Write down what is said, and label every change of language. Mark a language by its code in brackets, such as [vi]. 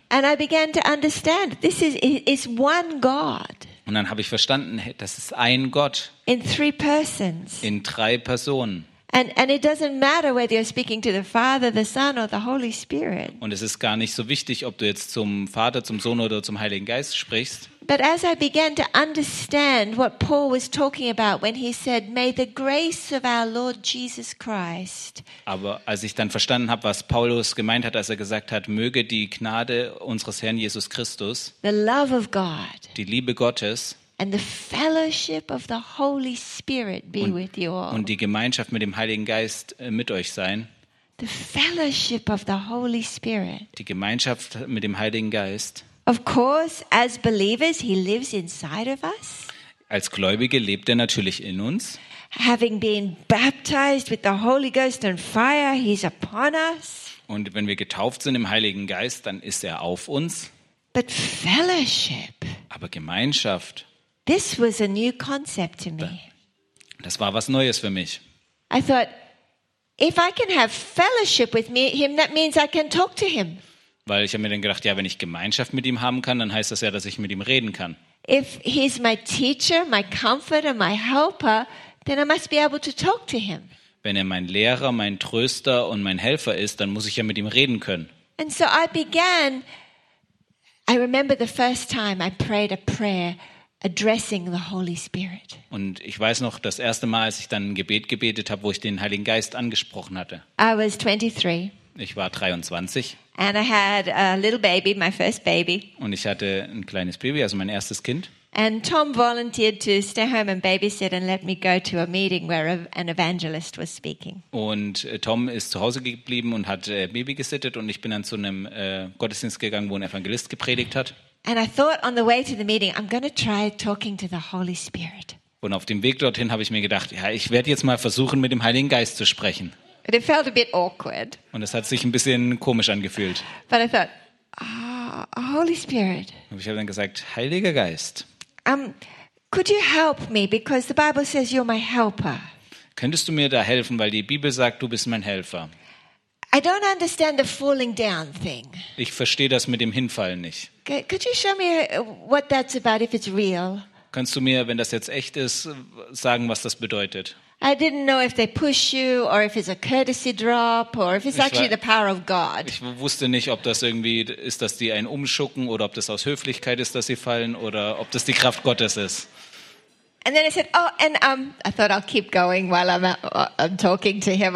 [en] And I began to understand, this is one God. [de] Und dann habe ich verstanden, das ist ein Gott. [en] In three persons. [de] In drei Personen. [en] And it doesn't matter whether you're speaking to the Father, the Son or the Holy Spirit. [de] Und es ist gar nicht so wichtig, ob du jetzt zum Vater, zum Sohn oder zum Heiligen Geist sprichst. [en] But as I began to understand what Paul was talking about when he said, "May the grace of our Lord Jesus Christ." [de] Aber als ich dann verstanden habe, was Paulus gemeint hat, als er gesagt hat, möge die Gnade unseres Herrn Jesus Christus, [en] the love of God, [de] die Liebe Gottes, [en] and the fellowship of the Holy Spirit be with you all. [de] Und die Gemeinschaft mit dem Heiligen Geist mit euch sein. [en] The fellowship of the Holy Spirit. [de] Die Gemeinschaft mit dem Heiligen Geist. [en] Of course, as believers, he lives inside of us. [de] Als Gläubige lebt er natürlich in uns. [en] Having been baptized with the Holy Ghost and fire, he's upon us. [de] Und wenn wir getauft sind im Heiligen Geist, dann ist er auf uns. [en] But fellowship. [de] Aber Gemeinschaft. [en] This was a new concept to me. [de] Das war was Neues für mich. [en] I thought, if I can have fellowship with him, that means I can talk to him. [de] Weil ich habe mir dann gedacht, ja, wenn ich Gemeinschaft mit ihm haben kann, dann heißt das ja, dass ich mit ihm reden kann. [en] If he's my teacher, my comforter, my helper, then I must be able to talk to him. [de] Wenn er mein Lehrer, mein Tröster und mein Helfer ist, dann muss ich ja mit ihm reden können. [en] And so I began. I remember the first time I prayed a prayer addressing the Holy Spirit. [de] Und ich weiß noch das erste Mal, als ich dann ein Gebet gebetet habe, wo ich den Heiligen Geist angesprochen hatte. [en] I was 23. [de] Ich war 23. [en] And I had a little baby, my first baby. [de] Und ich hatte ein kleines Baby, also mein erstes Kind. [en] And Tom volunteered to stay home and babysit and let me go to a meeting where an evangelist was speaking. [de] Und Tom ist zu Hause geblieben und hat babysittet und ich bin dann zu einem Gottesdienst gegangen, wo ein Evangelist gepredigt hat. [en] And I thought on the way to the meeting, I'm going to try talking to the Holy Spirit. [de] Und auf dem Weg dorthin habe ich mir gedacht, ja, ich werde jetzt mal versuchen, mit dem Heiligen Geist zu sprechen. [en] But it felt a bit awkward. [de] Und es hat sich ein bisschen komisch angefühlt. [en] But I thought, oh, Holy Spirit. [de] Und ich habe dann gesagt, Heiliger Geist. [en] Could you help me? Because the Bible says you're my helper. [de] Könntest du mir da helfen, weil die Bibel sagt, du bist mein Helfer. [en] I don't understand the falling down thing. [de] Ich verstehe das mit dem Hinfallen nicht. [en] Could you show me what that's about if it's real? [de] Kannst du mir, wenn das jetzt echt ist, sagen, was das bedeutet? [en] I didn't know if they push you or if it's a courtesy drop or if it's actually the power of God. [de] Ich wusste nicht, ob das irgendwie ist, dass die einen umschucken oder ob das aus Höflichkeit ist, dass sie fallen oder ob das die Kraft Gottes ist. [en] And then I said, oh, and I thought I'll keep going while I'm talking to him.